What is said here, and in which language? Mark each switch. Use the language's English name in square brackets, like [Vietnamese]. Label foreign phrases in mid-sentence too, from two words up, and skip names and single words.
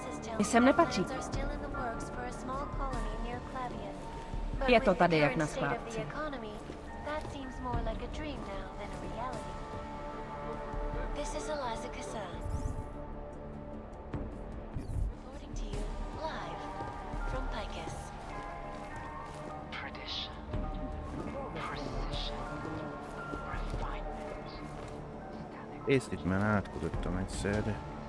[Czech] Sem nepatří. Je to tady jak na skládce. [English] This is Eliza Kassan. Reporting to you live from Picus. Tradition, precision, refinement. [Hungarian] Észt itt már átkutattam egyszer, de...